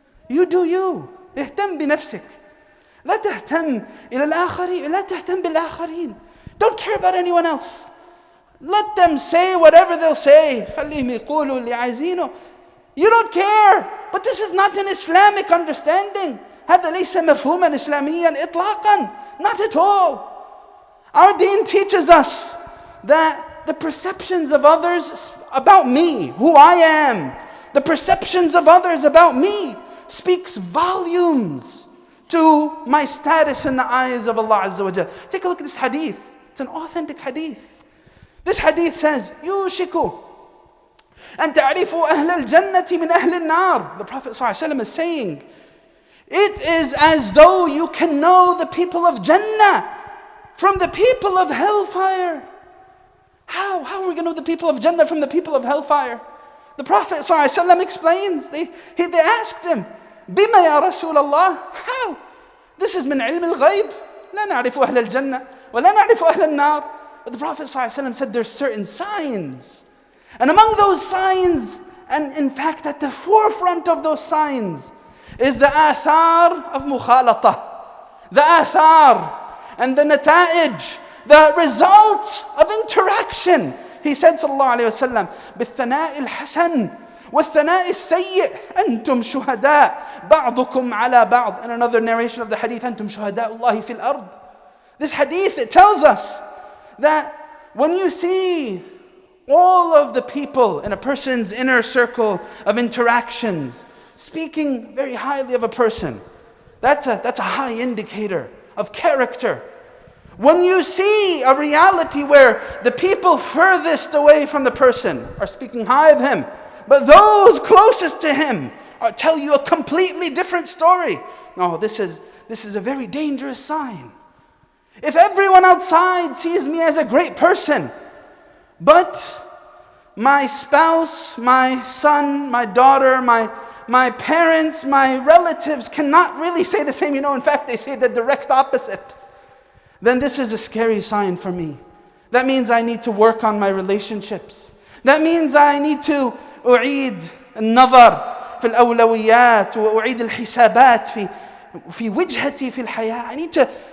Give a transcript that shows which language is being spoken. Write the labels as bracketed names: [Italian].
[English] You do you. [Arabic] اهتم بنفسك. لا تهتم إلى الآخرين. لا تهتم بالآخرين. [English] Don't care about anyone else. Let them say whatever they'll say. [Arabic] خليهم يقولوا اللي عايزينه. [English] You don't care. But this is not an Islamic understanding. [Arabic] هذا ليس مفهوما إسلاميا إطلاقا. [English] Not at all. Our deen teaches us that the perceptions of others about me, who I am, the perceptions of others about me speaks volumes to my status in the eyes of Allah Azza wa Jalla. Take a look at this hadith. It's an authentic hadith. This hadith says, [Arabic] يوشك أن تعرفوا أهل الجنة من أهل النار. [English] The Prophet ﷺ is saying, it is as though you can know the people of Jannah from the people of hellfire. How are we going to know the people of Jannah from the people of hellfire? The Prophet ﷺ explains. They asked him, [Arabic] بما يا رسول الله? [English] How? This is [Arabic] من علم الغيب. لا نعرف أهل الجنة ولا نعرف أهل النار. [English] But the Prophet ﷺ said there's certain signs. And among those signs, and in fact at the forefront of those signs, is the athar of mukhalata. The athar and the nata'ij, the results of interaction. He said [Arabic] sallallahu alayhi wa sallam, بِالثَّنَاءِ الْحَسَنِ وَالثَّنَاءِ السَّيِّئِ أَنْتُمْ شُهَدَاء بَعْضُكُمْ عَلَى بَعْض. [English] And another narration of the hadith, [Arabic] أَنْتُمْ شُهَدَاءُ اللَّهِ فِي الْأَرْضِ. [English] This hadith, it tells us that when you see all of the people in a person's inner circle of interactions speaking very highly of a person, that's a high indicator of character. When you see a reality where the people furthest away from the person are speaking high of him, but those closest to him tell you a completely different story, no, this is a very dangerous sign. If everyone outside sees me as a great person, but my spouse, my son, my daughter, my parents, my relatives cannot really say the same. In fact, they say the direct opposite. Then this is a scary sign for me. That means I need to work on my relationships. That means I need to [Arabic] أعيد النظر في الأولويات وأعيد الحسابات في وجهتي في الحياة.